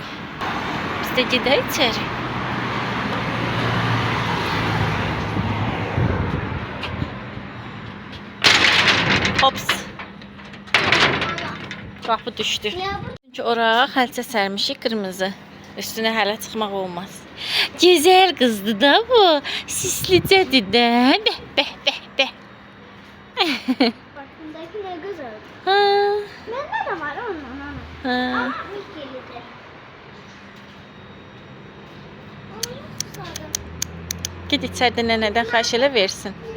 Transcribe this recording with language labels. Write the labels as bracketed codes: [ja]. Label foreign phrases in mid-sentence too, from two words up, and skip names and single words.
[tr] Biz de gidelim içeri. Hops. [az] Qapı düşdü. Çünki ora xalça sərmişik qırmızı. Üstünə hələ çıxmaq olmaz. Gözəl qızdı da bu. Sislicədir də. Bəh. [tr] Bak bundaki ne güzel. Ha. Bende de var ondan ama. Ha. Ama Mickey'lidir. [az] Git içərdə nənədən xahiş elə versin.